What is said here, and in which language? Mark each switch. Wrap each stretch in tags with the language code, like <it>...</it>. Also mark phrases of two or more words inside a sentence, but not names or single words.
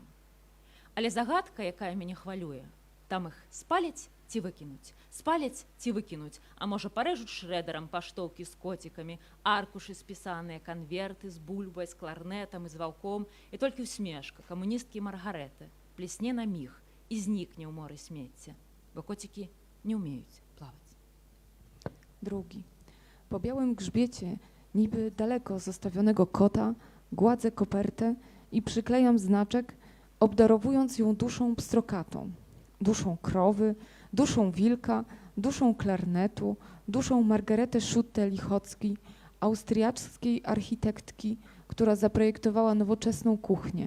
<be>Але загадка, якая мяне хвалюе, там іх спаляць ці выкінуць, спаляць ці выкінуць, а можа парэжуць шрэдэрам паштоўкі з коцікамі, аркушы спісаныя, канверты з бульбай, з кларнетам і з ваўком, і толькі усмешка камуністкі Маргарэты плесне на міг і знікне ў моры смецця, бо коцікі не ўмеюць плаваць.</be> <pl>Drugi. Po białym grzbiecie, niby daleko zostawionego kota, gładzę kopertę i przyklejam znaczek, obdarowując ją duszą pstrokatą, duszą krowy, duszą wilka, duszą klarnetu, duszą Margarety Schutte-Lichockiej, austriackiej architektki, która zaprojektowała nowoczesną kuchnię.</pl>